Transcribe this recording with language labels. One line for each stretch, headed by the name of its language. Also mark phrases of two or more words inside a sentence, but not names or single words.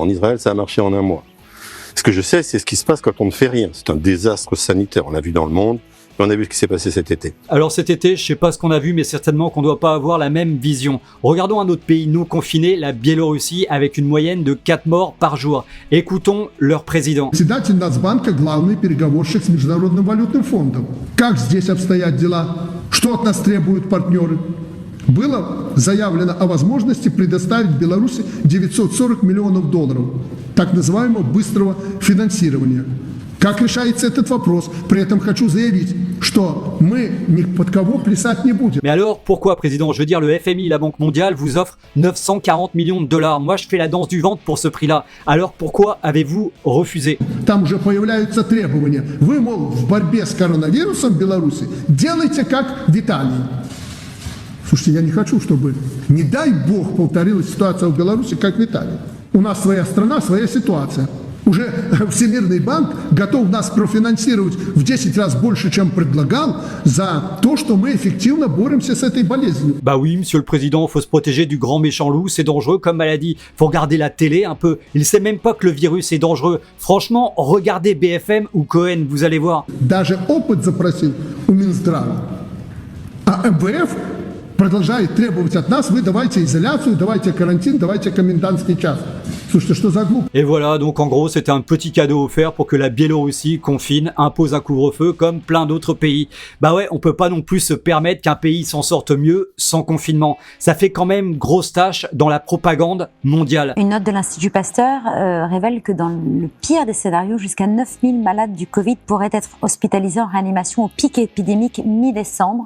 French: En Israël, ça a marché en 1 mois. Ce que je sais, c'est ce qui se passe quand on ne fait rien. C'est un désastre sanitaire. On l'a vu dans le monde. On a vu ce qui s'est passé cet été. Alors cet été, je sais pas ce qu'on a vu, mais certainement qu'on ne doit pas avoir la même vision. Regardons un autre pays non confiné, la Biélorussie, avec une moyenne de 4 morts par jour. Écoutons leur président.
Russian: Председатель Нацбанка, главный переговорщик с Международным валютным фондом. Как здесь обстоят дела? Что от нас требуют партнеры? Было заявлено о возможности предоставить Беларуси $940 миллионов, так называемого быстрого финансирования. Как решается этот вопрос? При этом хочу заявить, что мы ни под кого плясать не будем.
French: Mais alors, pourquoi, président ? Je veux dire, le FMI et la Banque mondiale vous offrent 940 millions de dollars. Moi, je fais la danse du ventre pour ce prix-là. Alors, pourquoi avez-vous refusé ?
Russian: Там уже появляются требования. Вы, мол, в борьбе с коронавирусом в Беларуси делайте как в Италии. Слушайте, я не хочу, чтобы, не дай бог, повторилась ситуация в Беларуси, как в Италии. У нас своя страна, своя ситуация. Уже Всемирный банк готов нас профинансировать в 10 раз больше, чем предлагал, за то, что мы эффективно боремся с этой болезнью.
French: Bah oui, monsieur le président, faut se protéger du grand méchant loup, c'est dangereux comme maladie. Faut regarder la télé un peu. Il sait même pas que le virus est dangereux. Franchement, regardez BFM ou Cohen, vous allez voir.
Russian: Даже опыт запросил у Минздрава. А МВФ продолжает требовать от нас: вы давайте изоляцию, давайте карантин, давайте комендантский час. Слушайте, что за глупость?
French: Et voilà, donc en gros, c'était un petit cadeau offert pour que la Biélorussie confine, impose un couvre-feu comme plein d'autres pays. Bah ouais, on peut pas non plus se permettre qu'un pays s'en sorte mieux sans confinement. Ça fait quand même grosse tâche dans la propagande mondiale. Une note de l'Institut Pasteur révèle que dans le pire des scénarios, jusqu'à 9000 malades du Covid pourraient être hospitalisés en réanimation au pic épidémique mi-décembre.